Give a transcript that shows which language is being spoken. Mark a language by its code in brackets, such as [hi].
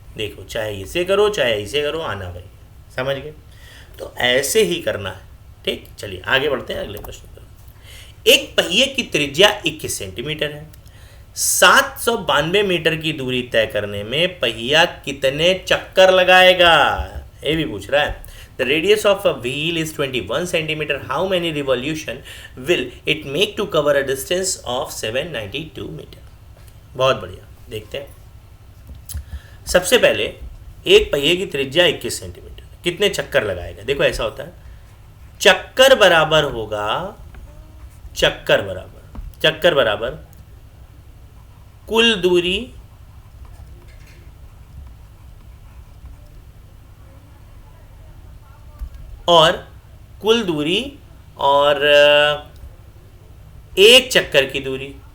[hi] देखो, चाहे इसे करो चाहे इसे करो, आना भाई, समझ गए? तो ऐसे ही करना है। ठीक, चलिए आगे बढ़ते हैं अगले प्रश्न पर। एक पहिए की त्रिज्या 21 सेंटीमीटर है। 792 मीटर की दूरी तय करने में पहिया कितने चक्कर लगाएगा? ये भी पूछ रहा है। [en] The radius of a wheel is 21 centimeter. How many revolution will it make to cover a distance of 792 meter? [hi] बहुत बढ़िया, देखते हैं। सबसे पहले एक पहिए की त्रिज्या 21 सेंटीमीटर, कितने चक्कर लगाएगा? देखो ऐसा होता है, चक्कर बराबर होगा, चक्कर बराबर कुल दूरी और कुल दूरी और एक चक्कर की दूरी।